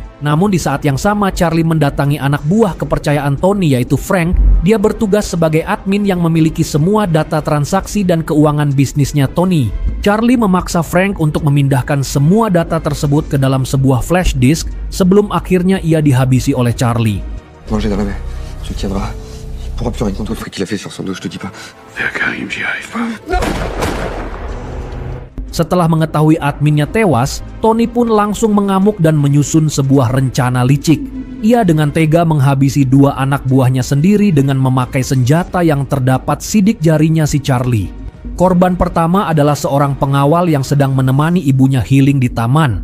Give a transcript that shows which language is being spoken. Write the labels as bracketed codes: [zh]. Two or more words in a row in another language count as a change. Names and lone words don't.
[id] Namun di saat yang sama Charlie mendatangi anak buah kepercayaan Tony yaitu Frank. Dia bertugas sebagai admin yang memiliki semua data transaksi dan keuangan bisnisnya Tony. Charlie memaksa Frank untuk memindahkan semua data tersebut ke dalam sebuah flash disk sebelum akhirnya ia dihabisi oleh Charlie. [fr] Manger dans la mer, tu tiendras. Il pourra plus rien contre le fric qu'il a fait sur son dos, je te dis pas. Karim, j'y arrive pas. [id] Setelah mengetahui adminnya tewas, Tony pun langsung mengamuk dan menyusun sebuah rencana licik. Ia dengan tega menghabisi dua anak buahnya sendiri dengan memakai senjata yang terdapat sidik jarinya si Charlie. Korban pertama adalah seorang pengawal yang sedang menemani ibunya healing di taman.